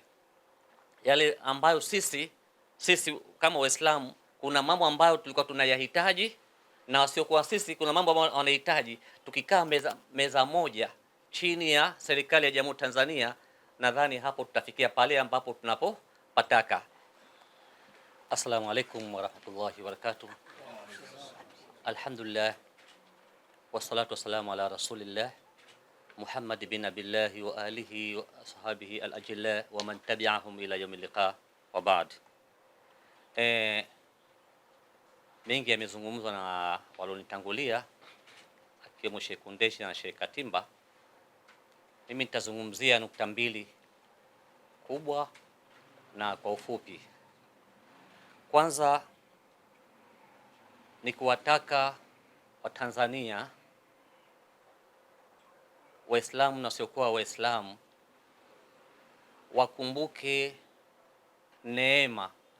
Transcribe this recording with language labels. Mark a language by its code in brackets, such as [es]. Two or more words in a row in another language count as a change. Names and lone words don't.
[sw] Yale ambayo sisi kama Waislamu kuna mambo ambayo tulikuwa tunayahitaji na wasiokuwa sisi kuna mambo ambayo wanahitaji. Tukikaa meza moja chini ya serikali ya Jamhuri Tanzania, nadhani hapo tutafikia pale ambapo tunapopataka. [ar] السلام عليكم ورحمة الله وبركاته. الحمد لله والصلاة والسلام على رسول الله محمد بن عبد الله وآله وأصحابه الأجلاء ومن تبعهم إلى يوم اللقاء وبعد. [sw] Mengi yamezungumzwa na walionitangulia akiwemo Sheikh Kundeshi na Sheikh Katimba. Mimi nitazungumzia nukta mbili kubwa na kwa ufupi. Kwanza ni kuwataka Watanzania, Waislamu na wasiokuwa Waislamu, wakumbuke neema.